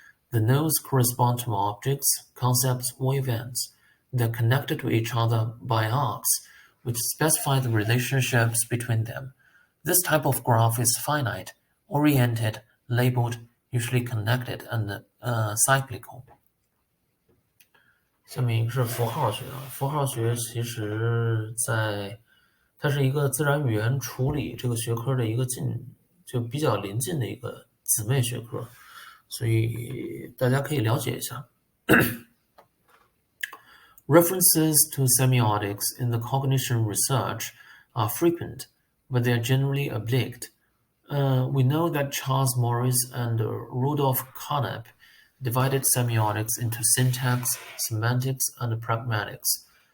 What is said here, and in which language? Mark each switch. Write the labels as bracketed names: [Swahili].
[English] The nodes correspond to objects, concepts, or events. They're connected to each other by arcs, which specify the relationships between them. This type of graph is finite, oriented, labeled, usually connected, and cyclical. [Chinese] 下面一个是符号学啊，符号学其实它是一个自然语言处理这个学科的一个就比较临近的一个姊妹学科，所以大家可以了解一下。 [English] References to semiotics in the cognition research are frequent, but they are generally oblique. We know that Charles Morris and Rudolf Carnap divided semiotics into syntax, semantics, and pragmatics.